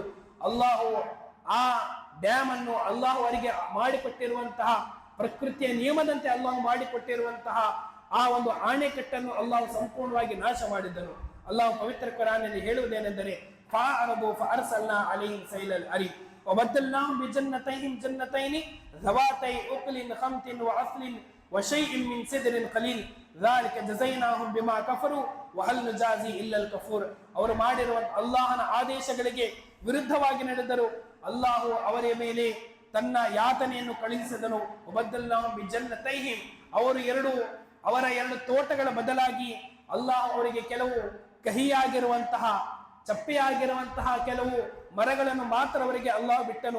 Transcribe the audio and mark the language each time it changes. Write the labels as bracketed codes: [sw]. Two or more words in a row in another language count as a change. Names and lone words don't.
[kn] ಅಲ್ಲಾಹು ಆ ಡ್ಯಾಮ್ ಅನ್ನು, ಅಲ್ಲಾಹು ಅವರಿಗೆ ಮಾಡಿಕೊಟ್ಟಿರುವಂತಹ ಪ್ರಕೃತಿಯ ನಿಯಮದಂತೆ ಅಲ್ಲಾಹು ಮಾಡಿಕೊಟ್ಟಿರುವಂತಹ ಆ ಒಂದು ಆಣೆಕಟ್ಟನ್ನು ಅಲ್ಲಾಹು ಸಂಪೂರ್ಣವಾಗಿ ನಾಶ ಮಾಡಿದ್ದನು. ಅಲ್ಲಾಹು ಪವಿತ್ರ ಕುರಾನ್ನಲ್ಲಿ ಹೇಳುವುದೇನೆಂದರೆ, [ar] فأعرضوا فأرسلنا عليهم سيل العرم وبدلناهم بجنتيهم جنتين ذواتي أكل خمط وعسل وشيء من سدر قليل ذلك جزيناهم بما كفروا وهل نجازي إلا الكفور. [kn] ಅವರು ಮಾಡಿರುವಂತ ಅಲ್ಲಾಹನ ಆದೇಶಗಳಿಗೆ ವಿರುದ್ಧವಾಗಿ ನಡೆದರು. ಅಲ್ಲಾಹು ಅವರ ಮೇಲೆ ತನ್ನ ಯಾತನೆಯನ್ನು ಕಳುಹಿಸಿದನು. [ar] وبدلناهم بجنتيهم, [kn] ಅವರ 2 ತೋಟಗಳ ಬದಲಾಗಿ ಅಲ್ಲಾಹ್ ಅವರಿಗೆ ಕೆಲವು ಕಹಿಯಾಗಿರುವಂತಹ, ಚಪ್ಪೆಯಾಗಿರುವಂತಹ ಕೆಲವು ಮರಗಳನ್ನು ಮಾತ್ರ ಅವರಿಗೆ ಅಲ್ಲಾಹ್ ಬಿಟ್ಟನು.